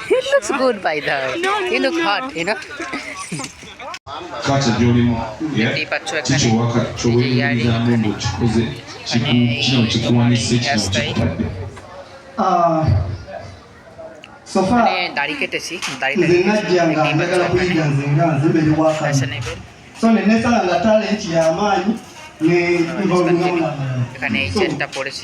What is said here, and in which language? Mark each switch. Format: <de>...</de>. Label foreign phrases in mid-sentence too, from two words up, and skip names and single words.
<en>It looks good by the way. No, You look no. hot, you know.</en> <lg>Kati gy'olimu</lg> <bn>দেখতেই পাচ্ছ এখানে</bn> <lg>kikiwaka kyoweerabiramu ng'okikoze kino kikuwanise kino kikutadde</lg> <bn>মানে দাড়ি কেটেছি, দাড়িটা</bn> <lg>nze najjanga njagala kuyiga nze nga nze mbere waka</lg> <bn>ফ্যাশনেবল।</bn> <lg>so ne nesalanga talenti y'amaanyi ne nvolungamu n'abalala</lg> <bn>এখানে এই চেনটা পড়েছি।</bn>